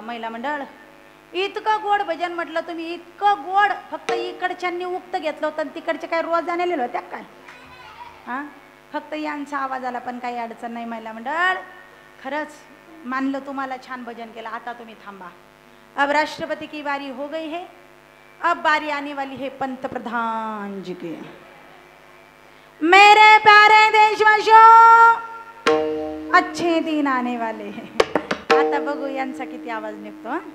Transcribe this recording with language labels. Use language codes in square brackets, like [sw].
[mr] महिला मंडळ, इतकं गोड भजन म्हटलं तुम्ही, इतकं गोड. फक्त इकडच्यांनी उक्त घेतलं होतं आणि तिकडचे काय रोज जाणलेलं होत्या काय. हां, फक्त यांचा आवाज आला पण काही अडचण नाही. महिला मंडळ, खरंच मानलं तुम्हाला, छान भजन केलं. आता तुम्ही थांबा. [hi] अब राष्ट्रपति की बारी हो गई है, अब बारी आने वाली है पंतप्रधान जी की. मेरे प्यारे देशवासियों, अच्छे दिन आने वाले हैं. [mr] आता बघू यांचा किती आवाज निघतो.